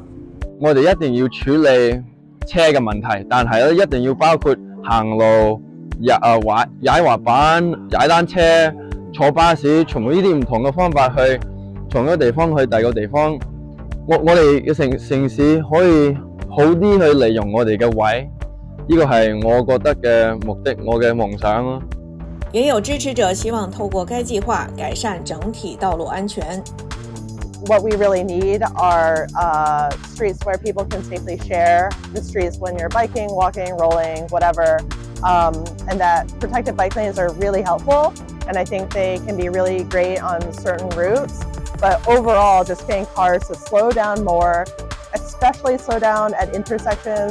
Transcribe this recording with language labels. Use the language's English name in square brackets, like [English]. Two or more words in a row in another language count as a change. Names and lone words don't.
[Cantonese] 我哋一定要處理車嘅問題，但係咧一定要包括行路、踩滑板、踩單車、坐巴士，從呢啲唔同嘅方法去從一個地方去第二個地方。我哋嘅城市可以好啲去利用我哋嘅位，呢個係我覺得嘅目的，我嘅夢想咯。也有支持者希望透過該計劃改善整體道路安全。 [English] What we really need are streets where people can safely share the streets when you're biking, walking, rolling, whatever, and that protected bike lanes are really helpful, and I think they can be really great on certain routes, but overall just getting cars to slow down more, especially slow down at intersections.